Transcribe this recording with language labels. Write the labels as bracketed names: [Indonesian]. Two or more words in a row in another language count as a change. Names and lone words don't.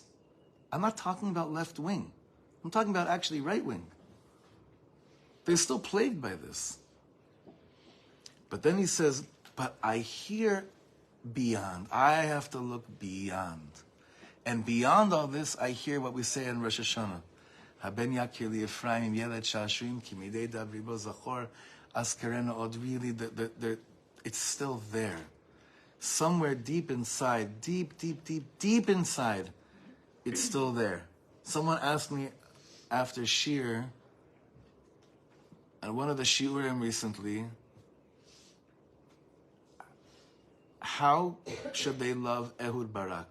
[English] I'm not talking about left wing. I'm talking about actually right wing. They're still plagued by this. But then he says, but I hear beyond. I have to look beyond. And beyond all this, I hear what we say in Rosh Hashanah. [Hebrew] הבן יקיר לי אפרים ילד שעשועים כי מדי דברי בו זכר אזכרנו עוד. [English] Really, it's still there. Somewhere deep inside, deep inside, it's still there. Someone asked me after Shir, at one of the Shiurim recently, how should they love Ehud Barak?